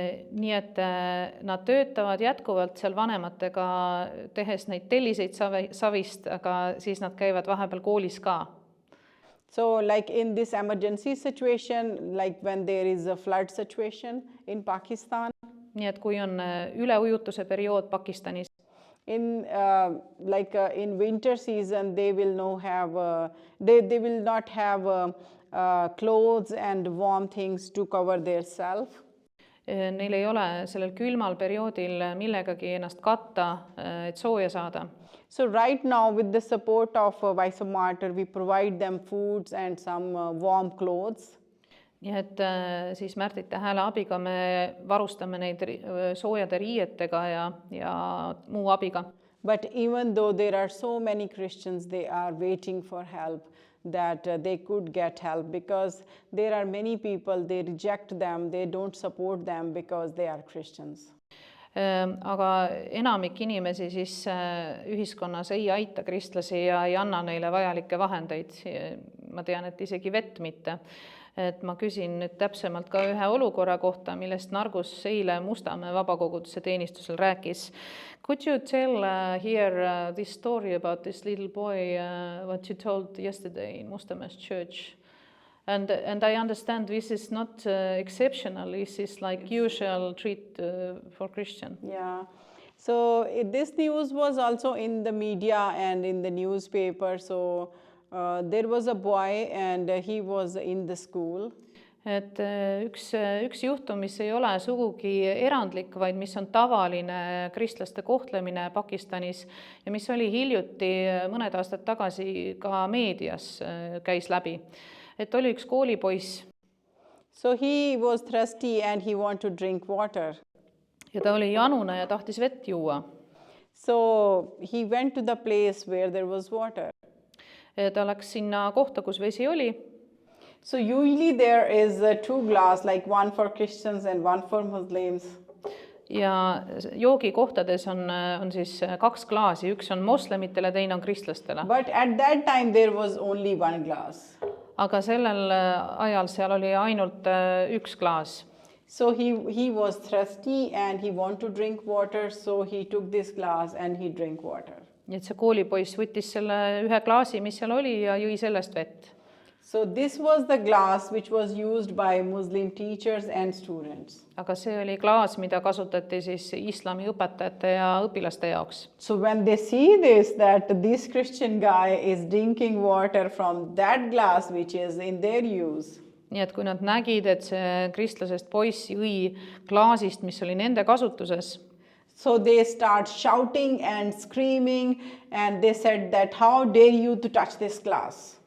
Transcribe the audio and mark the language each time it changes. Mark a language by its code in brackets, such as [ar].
[et] Nii et nad töötavad jätkuvalt seal vanematega, tehes neid telliseid savist, aga siis nad käivad vahepeal koolis ka. [en] So like in this emergency situation, like when there is a flood situation in Pakistan. [et] Nii et kui on üleujutuse periood Pakistanis. [en] In in winter season, they will not have clothes and warm things to cover their self. [et] Neil ei ole sellel külmal perioodil millegagi ennast katta, et sooja saada. [en] So right now with the support of Voice of Martyrs, we provide them foods and some warm clothes. [et] Nii et siis Märtita Hääle abiga me varustame neid soojade riietega ja muu abiga. [en] But even though there are so many Christians, they are waiting for help. that they could get help, because there are many people, they reject them, they don't support them because they are Christians. [et] Aga enamik inimesi siis ühiskonnas ei aita kristlasi ja ei anna neile vajalikke vahendeid. Ma tean, et isegi vett mitte. Et ma küsin nüüd täpsemalt ka ühe olukorra kohta, millest Nargus eile Mustamäe vabakoguduse teenistusel rääkis. [en] Could you tell here this story about this little boy, what you told yesterday in Mustamäe's church? And I understand this is not exceptional, this is like usual treat for Christian. Yeah. So this news was also in the media and in the newspaper. So there was a boy and he was in the school. [et] Et üks juhtum, mis ei ole sugugi erandlik, vaid mis on tavaline kristlaste kohtlemine Pakistanis ja mis oli hiljuti mõned aastad tagasi ka meedias käis läbi. Et oli üks koolipoiss. [en] So he was thirsty and he wanted to drink water. [et] Ja ta oli janune ja tahtis vett juua. [en] So he went to the place where there was water. [et] Ta läks sinna kohta, kus vesi oli. [en] So usually there is two glass, like one for Christians and one for Muslims. [et] Ja joogikohtades on siis kaks klaasi, üks on moslemitele, teine on kristlastele. [en] But at that time there was only one glass. [et] Aga sellel ajal seal oli ainult üks klaas. [en] So he was thirsty and he wanted to drink water, so he took this glass and he drank water. [et] Nii et see koolipoiss võttis selle ühe klaasi, mis seal oli ja jõi sellest vett. [en] So this was the glass which was used by Muslim teachers and students. [et] Aga see oli klaas, mida kasutati siis islami õpetajate ja õpilaste jaoks. [en] So when they see this, that this Christian guy is drinking water from that glass which is in their use. [et] Nii et kui nad nägid, et see kristlasest poiss jõi klaasist, mis oli nende kasutuses, [en] so they start shouting and screaming and they said that how dare you to touch this glass.